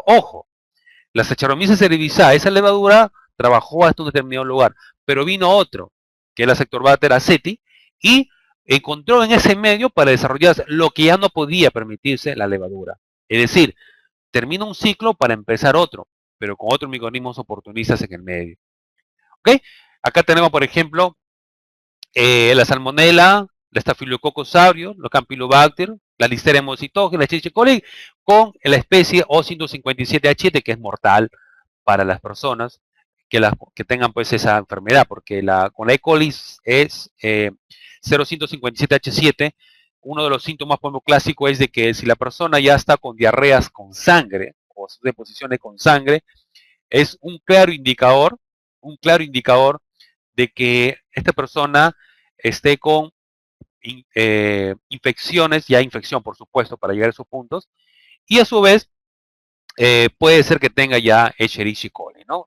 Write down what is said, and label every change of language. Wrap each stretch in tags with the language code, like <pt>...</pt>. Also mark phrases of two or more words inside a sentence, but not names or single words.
<es>Ojo, la Saccharomyces cerevisiae, esa levadura trabajó hasta un determinado lugar, pero vino otro, que es la Sectorbater aceti, y encontró en ese medio para desarrollar lo que ya no podía permitirse la levadura. Es decir, termina un ciclo para empezar otro, pero con otros microorganismos oportunistas en el medio. ¿Ok? Acá tenemos, por ejemplo, la salmonela, la Staphylococcus aureus, los Campylobacter, la Listeria monocytogenes, la Escherichia coli, con la especie O157H7, que es mortal para las personas que tengan pues esa enfermedad, porque con la E. coli es 0.157H7, uno de los síntomas clásicos es de que si la persona ya está con diarreas con sangre, o deposiciones con sangre, es un claro indicador de que esta persona esté con infecciones, ya infección por supuesto para llegar a esos puntos, y a su vez puede ser que tenga ya Escherichia coli, ¿no?</es>